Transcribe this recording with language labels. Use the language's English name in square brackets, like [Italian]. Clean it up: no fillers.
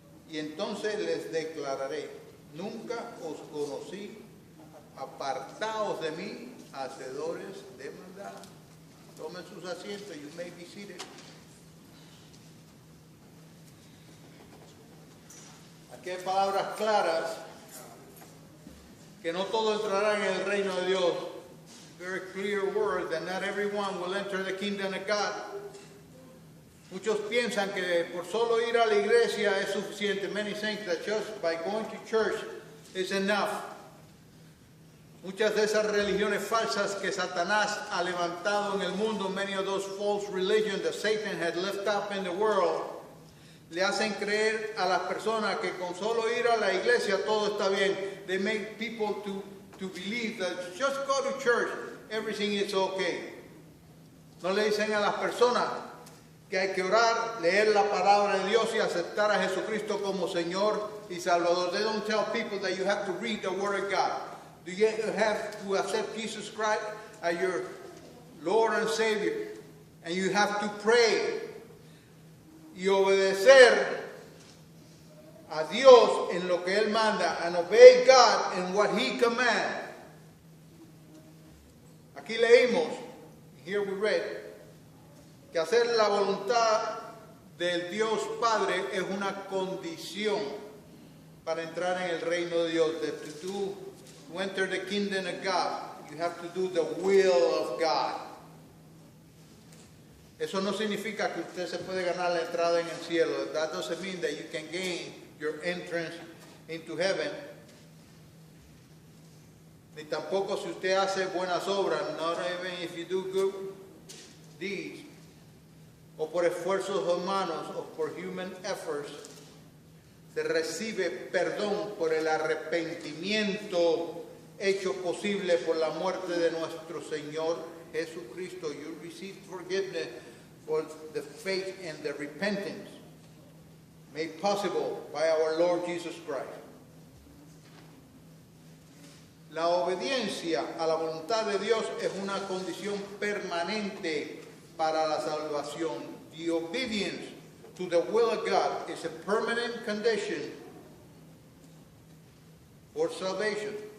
[Spanish] Y entonces les declararé, nunca os conocí, apartaos de mí, hacedores de maldad. Tomen sus asientos, [English] you may be seated. [Spanish] Aquí hay palabras claras, que no todo entrará en el reino de Dios. [English] Very clear word that not everyone will enter the kingdom of God. [Spanish] Muchos piensan que por solo ir a la iglesia es suficiente. [English] Many think that just by going to church is enough. [Spanish] Muchas de esas religiones falsas que Satanás ha levantado en el mundo, [English] many of those false religions that Satan had lifted up in the world, [Spanish] le hacen creer a las personas que con solo ir a la iglesia todo está bien. [English] They make people to believe that just go to church, everything is okay. [Spanish] No le dicen a las personas que hay que orar, leer la palabra de Dios y aceptar a Jesucristo como Señor y Salvador. [English] They don't tell people that you have to read the Word of God. Do you have to accept Jesus Christ as your Lord and Savior? And you have to pray [Spanish] y obedecer a Dios en lo que Él manda, [English] and obey God in what He commands. [Spanish] Aquí leímos, [English] here we read, [Spanish] que hacer la voluntad del Dios Padre es una condición para entrar en el reino de Dios. [English] That to enter the kingdom of God, you have to do the will of God. [Spanish] Eso no significa que usted se puede ganar la entrada en el cielo. [English] That doesn't mean that you can gain your entrance into heaven. [Spanish] Ni tampoco si usted hace buenas obras, [English] not even if you do good deeds, [Spanish] o por esfuerzos humanos, o por [English] human efforts, [Spanish] se recibe perdón por el arrepentimiento hecho posible por la muerte de nuestro Señor Jesucristo. [English] You receive forgiveness for the faith and the repentance made possible by our Lord Jesus Christ. [Spanish] La obediencia a la voluntad de Dios es una condición permanente para la salvación. [English] The obedience to the will of God is a permanent condition for salvation.